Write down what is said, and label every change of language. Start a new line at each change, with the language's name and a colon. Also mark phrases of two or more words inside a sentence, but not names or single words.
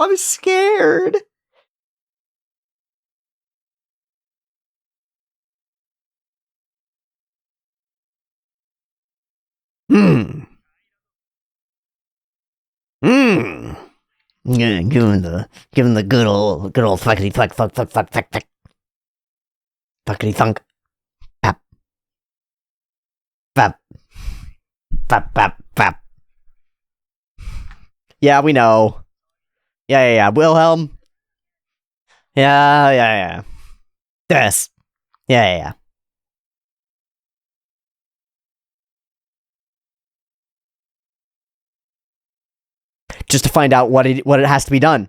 English: I'm scared. Hmm. Yeah, give him the good old fuckity fuck fuckity thunk. Pap. Pap. Pap pap pap. Yeah, we know. Yeah. Wilhelm. Yeah. Yes. Yeah. Just to find out what it has to be done.